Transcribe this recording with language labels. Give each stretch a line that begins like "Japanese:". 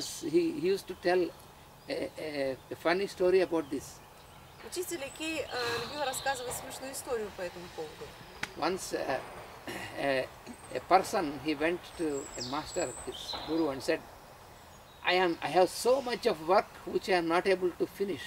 English: he used to tell a funny story about this.
Russian: Учитель Кей любил рассказывать смешную историю по этому поводу.
English: Once a person, he went to a master, his guru, and said, I have so much of work which I am not able to finish.